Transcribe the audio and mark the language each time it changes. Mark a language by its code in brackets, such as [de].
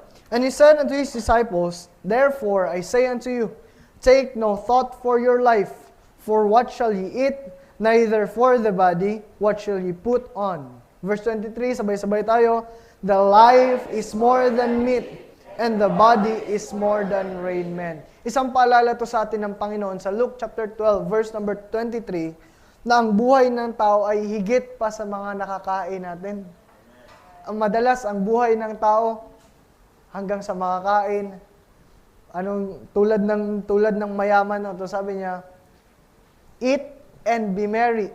[en] And he said unto his disciples, Therefore I say unto you, take no thought for your life, for what shall ye eat, neither for the body, what shall ye put on. Verse 23, [tl] sabay-sabay tayo, [en] The life is more than meat, and the body is more than raiment. [tl] Isang paalala to sa atin ng Panginoon sa Luke chapter 12, verse number 23, na ang buhay ng tao ay higit pa sa mga nakakain natin. Ang madalas, ang buhay ng tao, hanggang sa makakain, tulad ng mayaman, no? To sabi niya, [en] eat and be merry.